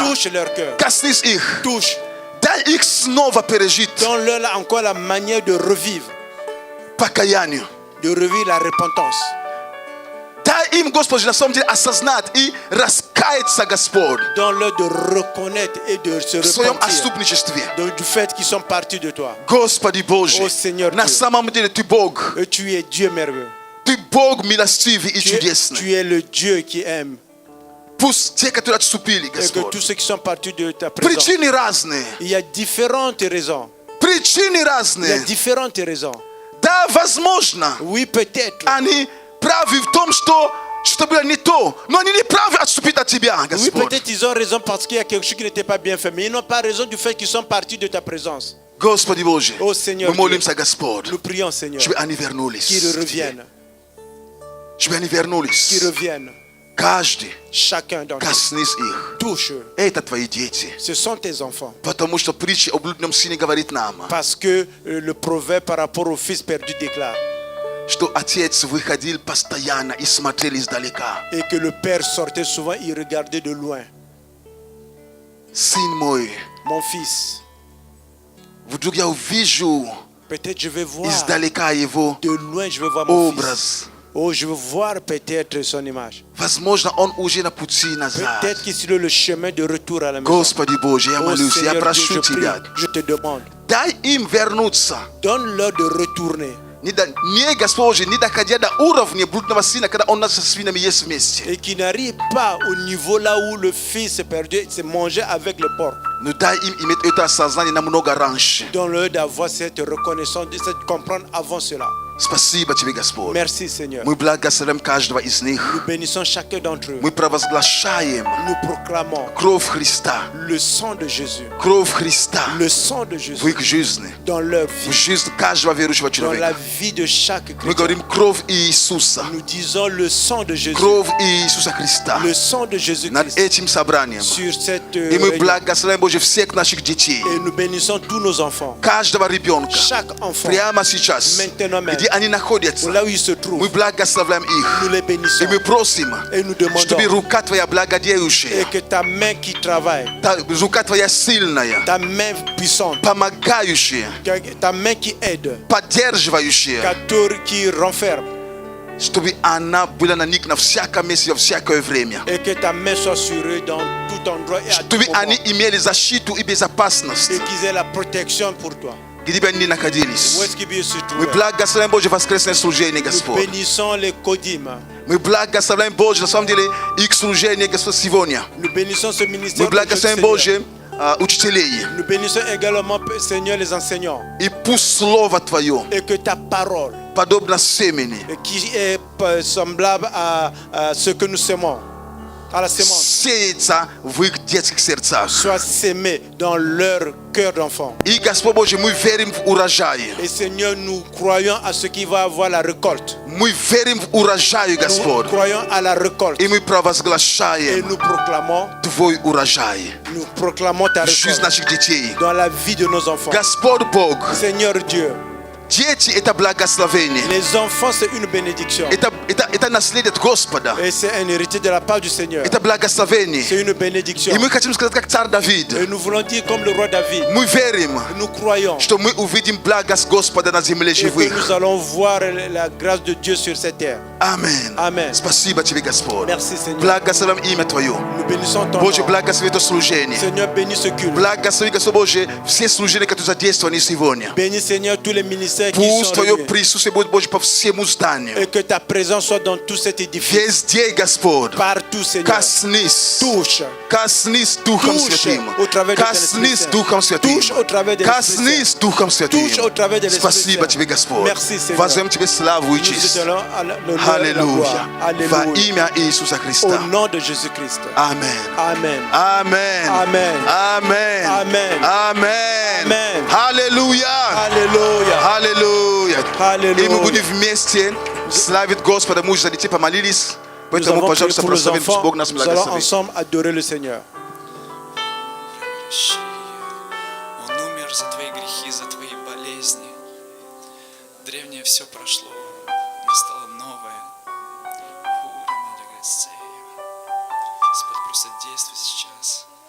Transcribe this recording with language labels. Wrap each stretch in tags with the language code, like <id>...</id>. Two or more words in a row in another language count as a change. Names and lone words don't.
<fr>Touche leur cœur.</fr> <ru>Коснись их.</ru> <fr>Touche.</fr> <ru>Дай их снова пережить</ru> <fr>Donne-leur là encore la manière de revivre.</fr> <ru>покаянию.</ru> <fr>De revivre la repentance.</fr> <ru>Дай им, Господи, на самом деле осознать и раскаяться, Господь,</ru> <fr>Donne-leur de reconnaître et de se</fr> <ru>в своем</ru> <fr>repentir</fr> <ru>отступничестве.</ru> <fr>du fait qu'ils sont partis de toi.</fr> <ru>Господи Боже,</ru> <fr>Ô Seigneur</fr> <ru>на</ru> <fr>Диeu.</fr> <ru>самом деле Ты Бог.</ru> <fr>Et tu es Dieu merveilleux.</fr> <ru>Ты Бог милостивый и</ru> <fr>Tu</fr> <ru>чудесный.</ru> <fr>es le Dieu qui aime.</fr> <ru>Пусть те, которые отступили,</ru> <fr>Et que</fr> <ru>Господь.</ru> <fr>tous ceux qui sont partis de ta présence.</fr> <ru>Причины разные.</ru> <fr>Il y a différentes raisons.</fr> <ru>Причины</ru> <fr>Il y a</fr> <ru>разные.</ru> <fr>différentes raisons.</fr> <ru>Да, возможно,</ru> <fr>Oui, peut-être.</fr> <ru>они правы в том, что было не то. Но они не правы отступить от Тебя,</ru> <fr>Oui,</fr> <ru>Господь.</ru> <fr>peut-être ils ont raison parce qu'il y a quelque chose qui n'était pas bien fait. Mais ils n'ont pas raison du fait qu'ils sont partis de ta présence.</fr> <ru>Господи Боже,</ru> <fr>Ô Seigneur</fr> <ru>мы молимся, Господь,</ru> <fr>Nous prions, Seigneur,</fr> <ru>чтобы они вернулись.</ru> <fr>qu'ils reviennent.</fr> <ru>Чтобы они</ru> <fr>Qu'ils</fr> <ru>вернулись.</ru> <fr>reviennent.</fr> <ru>Каждый,</ru> <fr>Chacun d'entre eux.</fr> <ru>коснись их.</ru> <fr>Touche.</fr> <ru>Это Твои дети.</ru> <fr>Ce sont tes enfants.</fr> <ru>Потому что притча о блудном сыне говорит нам,</ru> <fr>Parce que le proverbe par rapport au fils perdu déclare.</fr> <ru>что отец выходил постоянно и смотрел издалека.</ru> <fr>Et que le père sortait souvent, il regardait de loin.</fr> <ru>Сын мой,</ru> <fr>Mon fils,</fr> <ru>вдруг я увижу</ru> <fr>peut-être je vais voir</fr> <ru>издалека его</ru> <fr>de loin, je vais voir mon fils.</fr> <ru>образ.</ru> <fr>Oh, je veux voir peut-être son image.</fr> <ru>Возможно, он уже на пути назад.</ru> <fr>Peut-être qu'il est le chemin de retour à la maison.</fr> <ru>Господи Боже, я</ru> <fr>Oh</fr> <ru>молюсь, я</ru> <fr>Seigneur Dieu,</fr> <ru>прошу</ru> <fr>je prie,</fr> <ru>Тебя.</ru> <fr>je te demande,</fr> <ru>Дай им вернуться.</ru> <fr>donne-leur de retourner.</fr> <ru>Не, Господи, не доходя до уровня блудного сына, когда он нас со свинами ест вместе.</ru> <fr>Et qui n'arrive pas au niveau là où le fils perdu s'est mangé avec le porc.</fr> <ru>Но дай им иметь это осознание намного раньше.</ru> <fr>Donne-leur d'avoir cette reconnaissance, de cette comprendre avant cela.</fr> <ru>Спасибо Тебе, Господь.</ru> <fr>Merci Seigneur.</fr> <ru>Мы благословим каждого из них.</ru> <fr>Nous bénissons chacun d'entre eux.</fr> <ru>Мы провозглашаем</ru> <fr>Nous proclamons</fr> <ru>кровь Христа.</ru> <fr>le sang de Jésus.</fr> <ru>Кровь Христа</ru> <fr>Le sang de</fr> <ru>в</ru> <fr>Jésus</fr> <ru>их жизни.</ru> <fr>dans leur</fr> <ru>В</ru> <fr>vie.</fr> <ru>жизни каждого верующего</ru> <fr>Dans la</fr> <ru>человека.</ru> <fr>vie de chaque</fr> <ru>Мы</ru> <fr>chrétien.</fr> <ru>говорим кровь Иисуса.</ru> <fr>Nous disons le sang de Jésus.</fr> <ru>Кровь Иисуса Христа.</ru> <fr>Le sang de</fr> <ru>Над</ru> <fr>Jésus-Christ</fr> <ru>этим собранием.</ru> <fr>sur cette</fr> <ru>И мы</ru> <fr>réunion.</fr> <ru>благословляем, Боже, всех наших детей.</ru> <fr>Et nous bénissons tous nos enfants.</fr> <ru>Каждого ребенка.</ru> <fr>Chaque enfant.</fr> <ru>Прямо сейчас.</ru> <fr>Maintenant même.</fr> <ru>Где где они находятся.</ru> <fr>là où ils se</fr> <ru>Мы</ru> <fr>trouvent.</fr> <ru>благословляем их.</ru> <fr>Nous les</fr> <ru>И</ru> <fr>bénissons</fr> <ru>мы просим,</ru> <fr>et nous</fr> <ru>чтобы</ru> <fr>demandons</fr> <ru>рука Твоя</ru> <fr>et</fr> <ru>благодеющая,</ru> <fr>que ta main qui travaille,</fr> <ru>рука Твоя сильная,</ru> <fr>ta main puissante,</fr> <ru>помогающая,</ru> <fr>ta main qui aide,</fr> <ru>поддерживающая,</ru> <fr>qui renferme,</fr> <ru>чтобы она была на них на всяком месте, во всякое время.</ru> <fr>et que ta main soit sur eux dans tout endroit et à tout</fr> <ru>Чтобы</ru> <fr>moment,</fr> <ru>они имели защиту и безопасность,</ru> <fr>et qu'ils aient la protection pour toi.</fr> <ru>где бы они ни</ru> <fr>Où</fr> <ru>находились.</ru> <fr>est-ce qu'ils puissent se</fr> <ru>Мы</ru> <fr>trouver?</fr> <ru>благословляем Божье воскресное служение,</ru> <fr>Nous</fr> <ru>Господь.</ru> <fr>bénissons les Kodim.</fr> <ru>Мы благословляем Божье, на самом деле, их служение, Господь, сегодня.</ru> <fr>Nous bénissons ce</fr> <ru>Мы</ru> <fr>ministère. pour</fr> <ru>благословляем</ru> <fr>Seigneur.</fr> <ru>Божье учителей.</ru> <fr>Nous bénissons également, Seigneur, les enseignants.</fr> <ru>И пусть Слово Твое,</ru> <fr>Et que ta parole,</fr> <ru>подобно семени,</ru> <fr>qui est semblable à ce que nous semons, à la sémence,</fr> <ru>сеется в их детских сердцах.</ru> <fr>soit sémée dans leur cœur d'enfant.</fr> <ru>И, Господь Божий, мы верим в урожай.</ru> <fr>Et Seigneur, nous croyons à ce qui va avoir la récolte.</fr> <ru>Мы верим в урожай,</ru> <fr>Nous</fr> <ru>Господь.</ru> <fr>croyons à la récolte.</fr> <ru>И мы</ru> <fr>Et</fr> <ru>провозглашаем</ru> <fr>nous proclamons,</fr> <ru>Твой урожай.</ru> <fr>ta</fr> <ru>Жизнь</ru> <fr>récolte</fr> <ru>наших детей.</ru> <fr>dans la vie de nos enfants.</fr> <ru>Господь Бог,</ru> <fr>Seigneur Dieu,</fr> <ru>дети — это благословение.</ru> <fr>les enfants, c'est une bénédiction.</fr> <ru>Это наследие от Господа.</ru> <fr>Et c'est un héritier de la part du Seigneur.</fr> <ru>Это благословение.</ru> <fr>C'est une bénédiction.</fr> <ru>И мы хотим сказать, как царь Давид.</ru> <fr>Et nous voulons dire comme le roi David,</fr> <ru>Мы верим,</ru> <fr>nous croyons</fr> <ru>что мы увидим благость Господа на земле</ru> <fr>et que</fr> <ru>живых.</ru> <fr>nous allons voir la grâce de Dieu sur cette terre.</fr> <ru>Аминь.</ru> <fr>Amen.</fr> <ru>Спасибо Тебе, Господь.</ru> <fr>Merci Seigneur.</fr> <ru>Благословим имя Твое.</ru> <fr>Nous bénissons ton</fr> <ru>Боже,</ru> <fr>nom.</fr> <ru>благослови это служение.</ru> <fr>Seigneur, bénis ce culte.</fr> <ru>Благослови, Господь Боже, все служения, которые задействованы сегодня.</ru> <fr>Bénis Seigneur tous les ministères qui</fr> <ru>Пусть</ru> <fr>sont</fr> <ru>Твое</ru> <fr>réunis.</fr> <ru>присутствие будет, Боже, по всему зданию.</ru> <fr>Et que ta présence soit dans tout cet édifice.</fr> <ru>Везде, Господь.</ru> <fr>Partout Seigneur.</fr> <ru>Коснись.</ru> <fr>Touche.</fr> <ru>Коснись Духом</ru> <fr>Touche</fr> <ru>Святым.</ru> <fr>au travers de ton</fr> <ru>Коснись</ru> <fr>Esprit</fr> <ru>Духом</ru> <fr>Saint.</fr> <ru>Святым.</ru> <fr>Touche au travers de l'Esprit</fr> <ru>Коснись Духом Святым.</ru> <fr>Touche au travers de l'Esprit</fr> <ru>Спасибо</ru> <fr>Saint.</fr> <ru>Тебе, Господь.</ru> <fr>Merci, Seigneur.</fr> <ru>Воздаем Тебе славу и</ru> <fr>Nous</fr> <ru>честь.</ru> <fr>te donnons l'honneur et la gloire.</fr> <ru>Аллилуйя. Во</ru> <fr>Alléluia.</fr> <ru>имя Иисуса</ru> <fr>Au</fr> <ru>Христа.</ru> <fr>nom de Jésus-Christ.</fr> <ru>Амен.</ru> <fr>Amen.</fr> <ru>Амен.</ru> <fr>Amen.</fr> <ru>Амен.</ru> <fr>Amen.</fr> <ru>Амен.</ru> <fr>Amen.</fr> <ru>Аллилуйя.</ru> <fr>Alléluia.</fr> <ru>Аллилуйя. Аллилуйя. И мы будем вместе славить Господа. Мы уже за детей помолились.</ru> <fr>Nous</fr> <ru>Поэтому,</ru> <fr>avons prié</fr> <ru>пожалуйста,</ru> <fr>pour les</fr> <ru>прославим, пусть</ru> <fr>enfants.</fr> <ru>Бог нас</ru> <fr>Nous allons</fr> <ru>благословит.</ru> <fr>ensemble adorer le Seigneur.</fr> <ru>Он умер за твои грехи, за твои болезни. Древнее все прошло, настало новое. Господь, просто действуй сейчас.</ru>